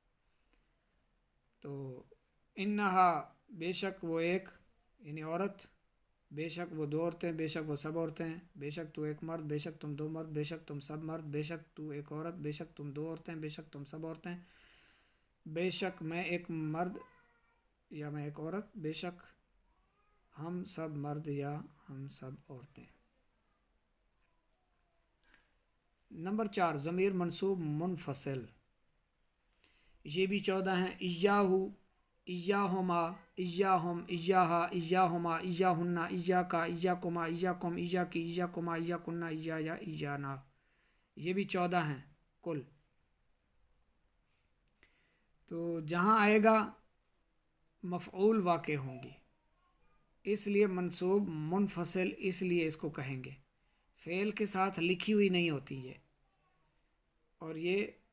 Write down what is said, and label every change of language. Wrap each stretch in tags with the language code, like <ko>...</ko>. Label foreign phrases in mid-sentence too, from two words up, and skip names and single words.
<ur>تو انہا بے شک وہ ایک یعنی عورت، بے شک وہ 2 عورتیں، بے شک وہ سب عورتیں، بے شک تو ایک مرد، بے شک تم 2 مرد، بے شک تم سب مرد، بے شک تو ایک عورت، بے شک تم 2 عورتیں، بے شک تم سب عورتیں، بے شک میں ایک مرد یا میں ایک عورت، بے شک ہم سب مرد یا ہم سب عورتیں۔ نمبر 4 ضمیر منصوب منفصل، یہ بھی 14 ہیں۔</ur> <ar>ایاہو، ایاہما، ایاہم، ایاہا، ایاہما، ایاہن، ایاکا، ایاکما، ایاکم، ایاکی، ایاکما، ایاکنا، ایا یا ایانا،</ar> <ur>یہ بھی 14 ہیں کل۔ تو جہاں آئے گا مفعول واقع ہوں گی، اس لیے منصوب منفصل اس لیے اس کو کہیں گے، فعل کے ساتھ لکھی ہوئی نہیں ہوتی یہ، اور یہ</ur>